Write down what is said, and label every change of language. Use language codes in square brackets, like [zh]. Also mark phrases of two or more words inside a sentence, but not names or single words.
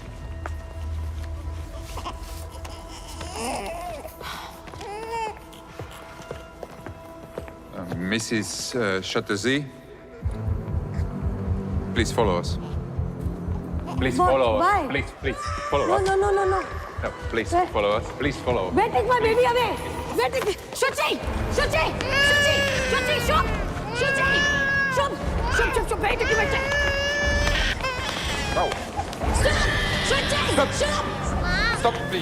[en] Mrs. Chatterjee, please follow us. Please What? follow us. Why? Please follow us. No. No, please Where? follow us. Please follow. Where take my baby away? Where take... Shuchi! Shub! Baby, give it. No. Stop! Shuchi! Stop. Shub! Stop, please.